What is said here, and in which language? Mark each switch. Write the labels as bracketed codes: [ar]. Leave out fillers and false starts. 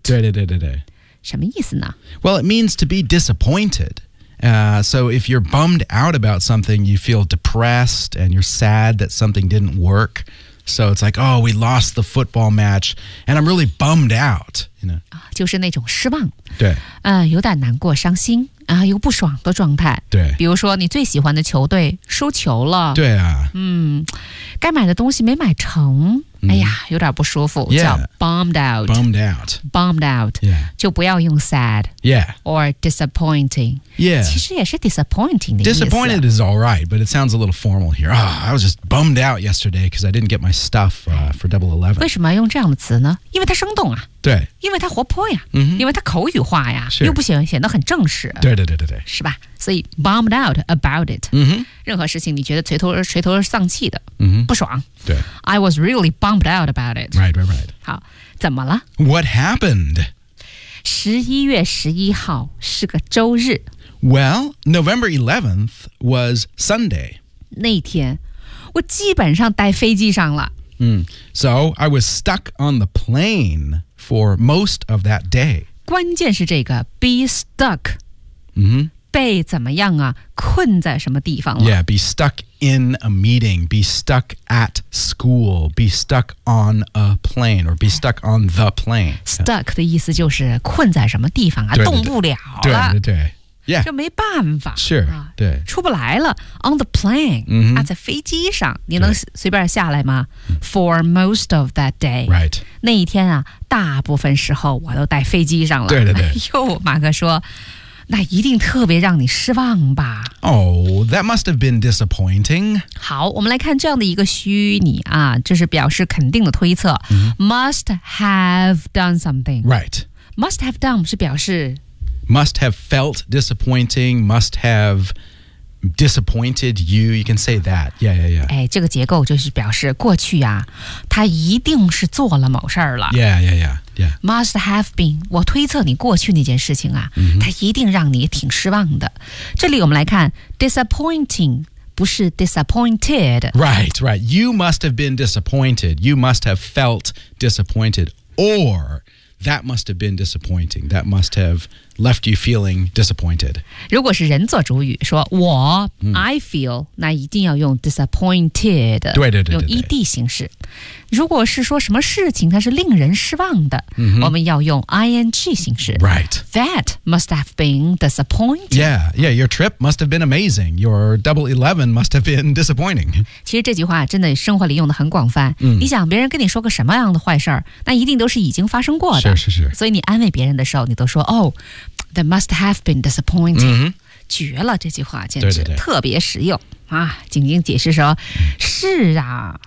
[zh] 对对对对对。什么意思呢？ [en] Well, it means to be disappointed. So if you're bummed out about something, you feel depressed and you're sad that something didn't work. So it's like, oh, we lost the football match, and I'm really bummed out. You know? [zh] 就是那种失望。对。有点难过、伤心啊，有不爽的状态。对。比如说，你最喜欢的球队输球了。对啊。嗯，该买的东西没买成，嗯、哎呀，有点不舒服。 [en] Yeah. [zh] 叫 [en] bummed out. Bummed out. Bummed out. Yeah. [zh] 就不要用 sad. [en] Yeah. Or disappointing. Yeah. [zh] 其实也是 disappointing 的意思。 [en] Disappointed is all right, but it sounds a little formal here. Ah,、oh, I was just bummed out yesterday because I didn't get my stuff、for Double 11. [zh] 为什么要用这样的词呢？因为它生动啊。对。因为它活泼呀。嗯、mm-hmm.。因为它口语化呀。是。又不显显得很正式。对对对对对。是吧？所以 [en] bummed out about it. 嗯哼。 [zh] 任何事情你觉得垂头丧气的。嗯哼。不爽。对。 [en] I was really bummed out about it. Right, right, right. [zh] 好，怎么了？ [en] What happened? [zh] 11月11号是个周日。 [en] Well, November 11th was Sunday. [zh] 那天我基本上待飞机上了。 [en] So I was stuck on the plane for most of that day. [zh] 关键是这个 [en] be stuck. [zh] 被怎么样啊？困在什么地方了？ [en] Yeah, be stuck in a meeting, be stuck at school, be stuck on a plane, or be stuck on the plane. [zh] Stuck 的意思就是困在什么地方啊，动不了了。对对对。 [en] Yeah. [zh] 就没办法。 [en] Sure, [zh] 对。出不来了。 [en] On the plane,、 mm-hmm. [zh] 啊、在飞机上，你能随便下来吗？ [en] For most of that day. Right. [zh] 那一天啊，大部分时候我都带飞机上了。对对对。哟，马哥说。那一定特别让你失望吧。 [en] Oh, that must have been disappointing. [zh] 好，我们来看这样的一个虚拟啊，就是表示肯定的推测。 Mm-hmm. [en] Must have done something. Right. Must have done [zh] 是表示。 [en] Must have felt disappointing, must have disappointed you. You can say that. Yeah, yeah, yeah. [zh] 哎，这个结构就是表示过去啊，他一定是做了某事儿了。 [en] Yeah, yeah, yeah. Yeah. Must have been. [zh] 我推测你过去那件事情啊、 mm-hmm. 它一定让你挺失望的。这里我们来看 disappointing 不是 disappointed. [en] Right, right. You must have been disappointed. You must have felt disappointed. Or that must have been disappointing. That must have left you feeling disappointed. [zh] 如果是人做主语说我、mm. [en] I feel, [zh] 那一定要用 disappointed. 对对对对。用 ED 形式。如果是说什么事情它是令人失望的、 mm-hmm. 我们要用 ING 形式。 [en] Right. That must have been disappointing. Yeah, yeah, your trip must have been amazing. Your Double 11 must have been disappointing. [zh] 其实这句话真的生活里用的很广泛。 Mm. 你想别人跟你说个什么样的坏事儿，那一定都是已经发生过的。是是是。所以你安慰别人的时候你都说 [en] oh, that must have been disappointing.、 Mm-hmm. [zh] 绝了这句话简直对对对特别实用啊！景景解释说、嗯、是啊